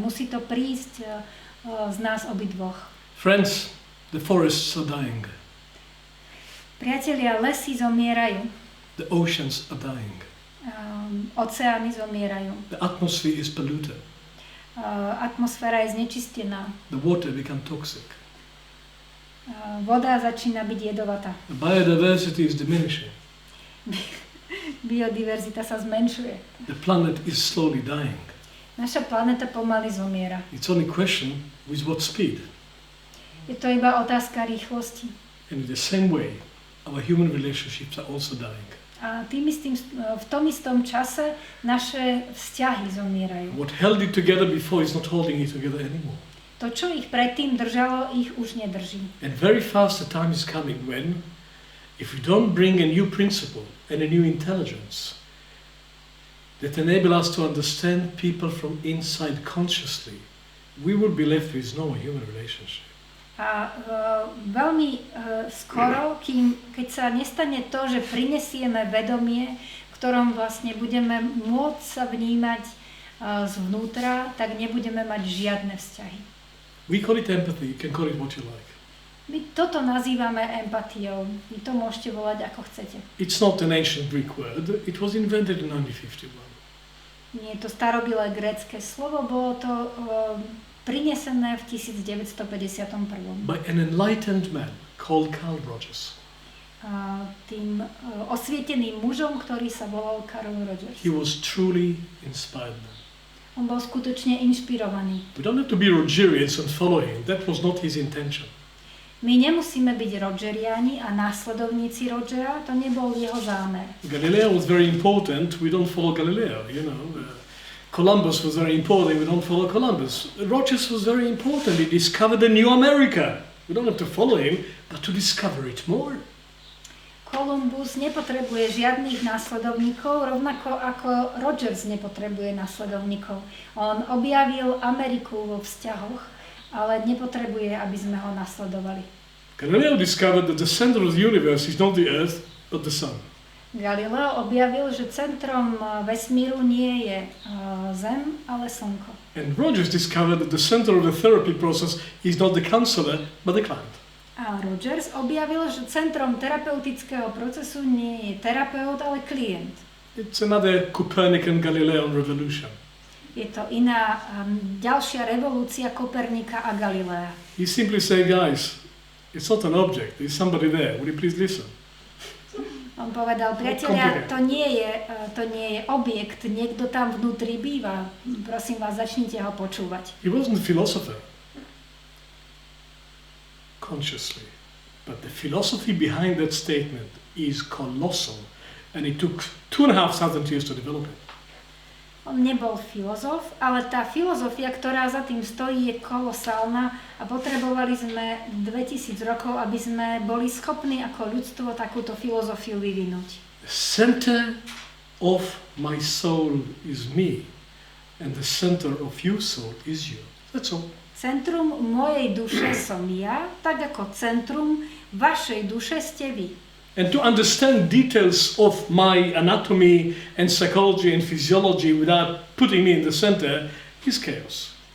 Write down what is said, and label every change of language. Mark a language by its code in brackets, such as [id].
[sk] Musí to prísť z nás obidvoch. [en] Friends, the forests are dying. [sk] Priatelia, lesy zomierajú. [en] The oceans are dying. [sk] Oceány zomierajú. [en] The atmosphere is polluted. [sk] Atmosféra je znečistená. [en] The water becomes toxic. [sk] Voda začína byť jedovatá. [en] The biodiversity is diminishing. [sk] Biodiverzita sa zmenšuje. [en] The planet is slowly dying. [sk] Naša planéta pomaly zomiera. [en] It's only question with what speed. [sk] Je to iba otázka rýchlosti. [en] And in the same way, our human relationships are also dying. [sk] A v tom istom čase naše vzťahy zomierajú. [en] What held it together before is not holding it together anymore. [sk] To, čo ich predtým držalo, ich už nedrží. [en] And very fast the time is coming when, if we don't bring a new principle and a new intelligence that enable us to understand people from inside consciously, we will be left with no human relationship. [sk] A veľmi skoro, keď sa nestane to, že prinesieme vedomie, v ktorom vlastne budeme môcť sa vnímať zvnútra, tak nebudeme mať žiadne vzťahy. [en] We call it empathy, you can call it what you like. [sk] My toto nazývame empatiou. Vy to môžete volať ako chcete. [en] It's not an ancient Greek word, it was invented in 1951. [sk] Nie je to starobilé grécke slovo, bolo to prinesené v 1951. [en] By an enlightened man called Carl Rogers. [sk] Tým osvieteným mužom, ktorý sa volal Carl Rogers. [en] He was truly inspired man. [sk] On bol skutočne inšpirovaný. [en] We don't have to be Rogerians and follow him. That was not his intention. [sk] My nemusíme byť Rogeriani a následovníci Rogera, to nebol jeho zámer. [en] Galileo was very important, we don't follow Galileo, you know. Columbus was very important, we don't follow Columbus. Rogers was very important, he discovered a new America. We don't have to follow him, but to discover it more. [sk] Columbus nepotrebuje žiadnych následovníkov, rovnako ako Rogers nepotrebuje následovníkov. On objavil Ameriku vo vzťahoch, ale nepotrebuje, aby sme ho nasledovali. [en] Galileo discovered that the center of the universe is not the earth, but the sun. [sk] Galileo objavil, že centrom vesmíru nie je Zem, ale Slnko. [en] And Rogers discovered that the center of the therapy process is not the counselor, but the client. [sk] A Rogers objavil, že centrom terapeutického procesu nie je terapeut, ale klient. [en] It's another Copernican Galilean revolution. [sk] Je to iná, ďalšia revolúcia Kopernika a Galilea. [en] He simply said, guys, it's not an object, there's somebody there, would you please listen? [sk] On povedal, priatelia, to nie je objekt, niekto tam vnútri býva. Prosím vás, začnite ho počúvať. [en] He wasn't a philosopher, consciously. But the philosophy behind that statement is colossal, and it took 2,500 years to develop it. [sk] On nebol filozof, ale tá filozofia, ktorá za tým stojí, je kolosálna a potrebovali sme 2000 rokov, aby sme boli schopní ako ľudstvo takúto filozofiu vyvinúť. [en] The center of my soul is me, and the center of your soul is you. That's all. [sk] Centrum mojej duše som ja, tak ako centrum vašej duše ste vy. [en] And to understand details of my anatomy and psychology and physiology without putting me in the center is chaos.